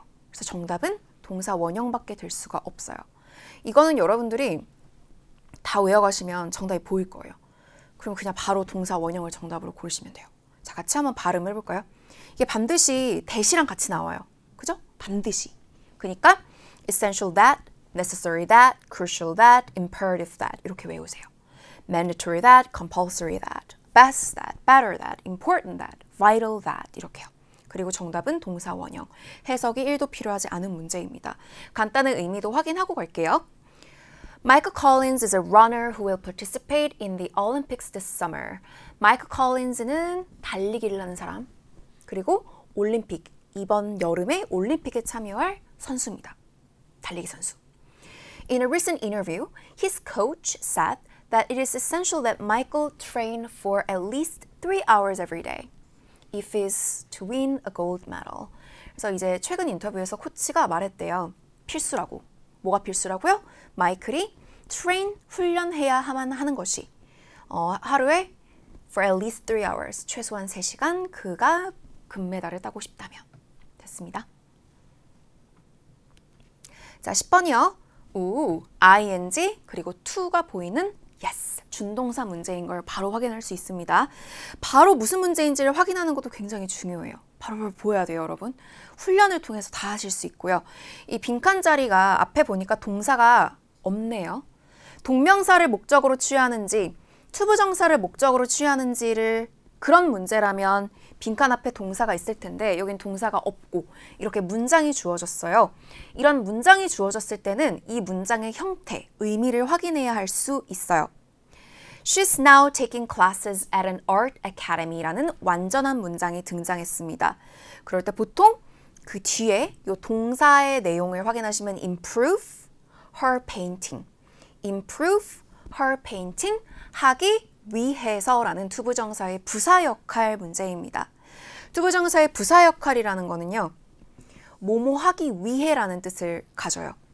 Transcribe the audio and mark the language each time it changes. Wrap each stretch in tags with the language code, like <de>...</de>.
<ko>그래서 정답은 동사 원형밖에 될 수가 없어요. 이거는 여러분들이 다 외워가시면 정답이 보일 거예요. 그럼 그냥 바로 동사 원형을 정답으로 고르시면 돼요. 자, 같이 한번 발음을 해볼까요? 이게 반드시 that이랑 같이 나와요. 그죠? 반드시.</ko> <en>그러니까 essential that, necessary that, crucial that, imperative that</en> <ko>이렇게 외우세요.</ko> <en>mandatory that, compulsory that, best that, better that, important that, vital that</en> <ko>이렇게요. 그리고 정답은 동사 원형. 해석이 1도 필요하지 않은 문제입니다. 간단한 의미도 확인하고 갈게요.</ko> <en>Michael Collins is a runner who will participate in the Olympics this summer.</en> <ko>마이클 콜린즈는 달리기를 하는 사람. 그리고 올림픽, 이번 여름에 올림픽에 참여할 선수입니다. 달리기 선수.</ko> <en>In a recent interview, his coach said that it is essential that Michael train for at least 3 hours every day if he's to win a gold medal.</en> <ko>그래서 이제 최근 인터뷰에서 코치가 말했대요. 필수라고. 뭐가 필수라고요? 마이클이 train, 훈련해야만 하는 것이 하루에</ko> <en>for at least 3 hours,</en> <ko>최소한 3시간 그가 금메달을 따고 싶다면. 됐습니다. 자, 10번이요. ing 그리고 to가 보이는 yes, 준동사 문제인 걸 바로 확인할 수 있습니다. 바로 무슨 문제인지를 확인하는 것도 굉장히 중요해요. 바로 보여야 돼요, 여러분. 훈련을 통해서 다 하실 수 있고요. 이 빈칸 자리가 앞에 보니까 동사가 없네요. 동명사를 목적으로 취하는지 투부정사를 목적으로 취하는지를 그런 문제라면 빈칸 앞에 동사가 있을 텐데 여긴 동사가 없고 이렇게 문장이 주어졌어요. 이런 문장이 주어졌을 때는 이 문장의 형태, 의미를 확인해야 할 수 있어요.</ko> <en>She's now taking classes at an art academy라는</en> <ko>완전한 문장이 등장했습니다. 그럴 때 보통 그 뒤에 이 동사의 내용을 확인하시면</ko> <en>improve her painting,</en> <ko>improve her painting, 하기 위해서라는 투부정사의 부사 역할 문제입니다. 투부정사의 부사 역할이라는 거는요. 뭐뭐 하기 위해라는 뜻을 가져요.</ko>